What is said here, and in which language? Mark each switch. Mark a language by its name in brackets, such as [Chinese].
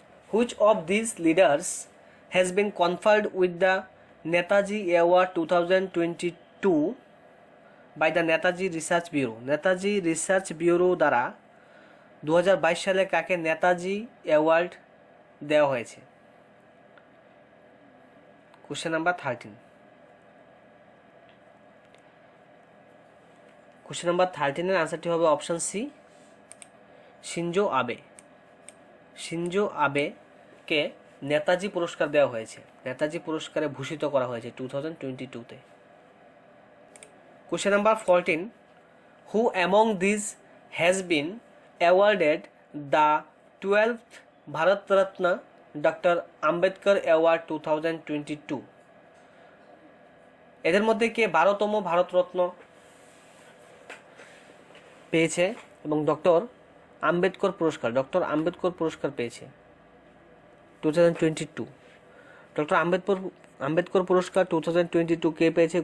[English] Which of these leaders has been conferred with the Netaji Award 2022 by the Netaji Research Bureau? [Bangla] Netaji research bureau দ্বারা 2022 সালে কাকে Netaji award দেওয়া হয়েছে? [English] Question number 13। [Bangla] Question number 13-এর আনসারটি হবে option C, Shinzo আবে। Shinzo আবেকে Netaji পুরস্কার দেওয়া হয়েছে, নেতাজি পুরস্কারে ভূষিত করা হয়েছে 2022-তে। [English] Question number 14. Who among these has been awarded the 12th Bharat Ratna Dr. Ambedkar Award 2022? [Bangla] এদের মধ্যে কে 12তম ভারতরত্ন পেয়েছে এবং ডক্টর আম্বেদকর পুরস্কার পেয়েছে 2022? ডক্টর আম্বেদকর পুরস্কার 2022 কে পেয়েছে?